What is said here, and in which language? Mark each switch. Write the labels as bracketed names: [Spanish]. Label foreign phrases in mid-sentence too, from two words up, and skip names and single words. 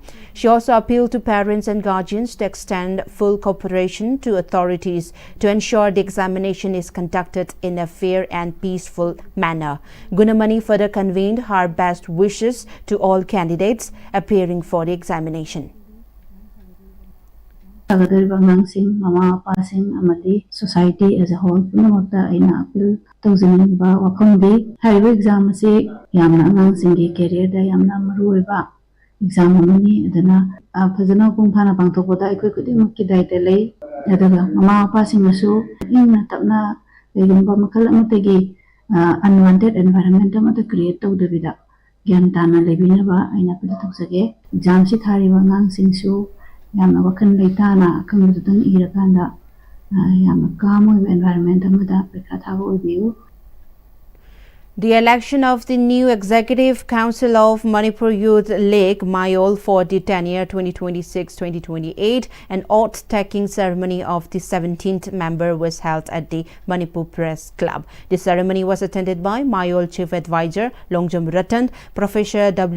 [English] She also appealed to parents and guardians to extend full cooperation to authorities to ensure the examination is conducted in a fair and peaceful manner. Gunamani further conveyed her best wishes to all candidates appearing for the examination. [Manipuri] Mama passing amati [English] society as a whole [Manipuri] punamakta aina appeal tawjaniba wafamdi haiba exam ase yamna angangsinggi career da yamna maruiba exam amani adana phajana pungphana pangthokpada aikoi kudimaki daita lei adaga mama passing asu ingna tapna legumba makhal amatagi [English] unwanted environment [Manipuri] amata create tawdabida gyan tana lebinaba aina appeal tawjage exam si thariba angangsingsu yamna wakan leitana kangudang irakanda yamna kamu environment amada prekha thaba oibiu. [English] The election of the new Executive Council of Manipur Youth League Mayol for the tenure 2026-2028 and oath-taking ceremony of the 17th member was held at the Manipur Press Club. The ceremony was attended by Mayol Chief Advisor Longjam Ratan, Professor W.